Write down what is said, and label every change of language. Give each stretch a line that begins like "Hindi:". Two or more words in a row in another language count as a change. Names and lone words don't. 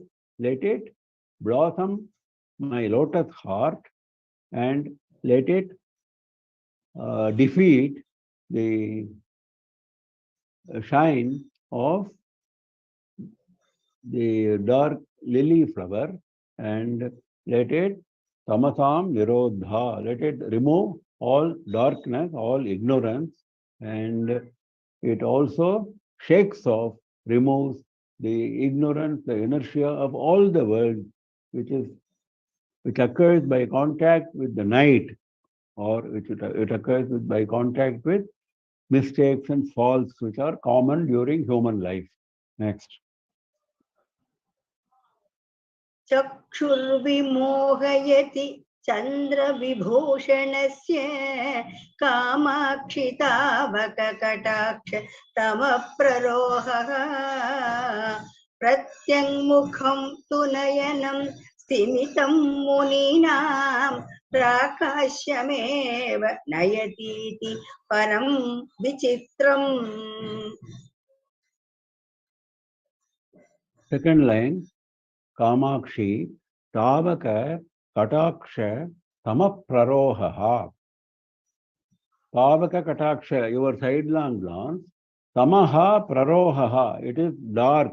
English: Let it blossom my lotus heart and let it defeat the shine of the dark lily flower, and let it
Sanskrit: tamasam nirodha,
English: let it remove all darkness, all ignorance, and it also shakes off, removes the ignorance, the inertia of all the world, which occurs by contact with the night, or it occurs by contact with mistakes and faults which are common during human life. Next.
Sanskrit: चक्षुर्विमोहयति चन्द्रविभूषणस्य कामाक्षितावककटाक्ष तमप्ररोहः प्रत्यङ्मुखं तु नयनं स्थिमितं मुनीनां प्राकाश्यमेव नयतीति परं विचित्रम्.
English: Second line,
Sanskrit: Kamakshi, Tavaka, Kataksha, Samaprarohaha. Tavaka Kataksha,
English: your sidelong glance.
Sanskrit: Tamaha Prarohaha,
English: it is dark.